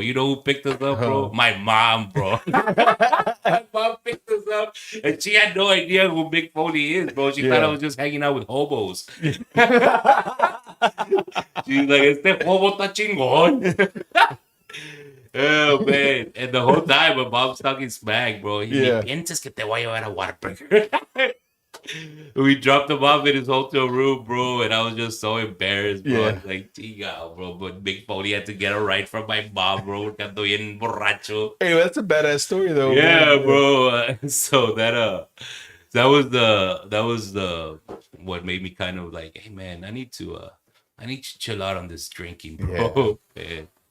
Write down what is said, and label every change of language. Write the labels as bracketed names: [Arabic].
[English] You know who picked us up, bro? My mom, bro. My mom picked us up, and she had no idea who Mick Foley is, bro. She thought I was just hanging out with hobos. She's like, [Spanish] este hobo está chingón. [English] Oh, man. And the whole time, my mom's talking smack, bro. [Spanish] Ni piensas que te voy a llevar a Whataburger. [English] We dropped him off in his hotel room, bro, and I was just so embarrassed, bro. I was like, [Spanish] chica, [English] bro. But Big Foley had to get a ride from my mom, bro. [Spanish] Ando bien borracho. [English] Hey, that's a badass story, though. Yeah, man. Bro. So that was the what made me kind of like, hey, man, I need to chill out on this drinking, bro. Yeah.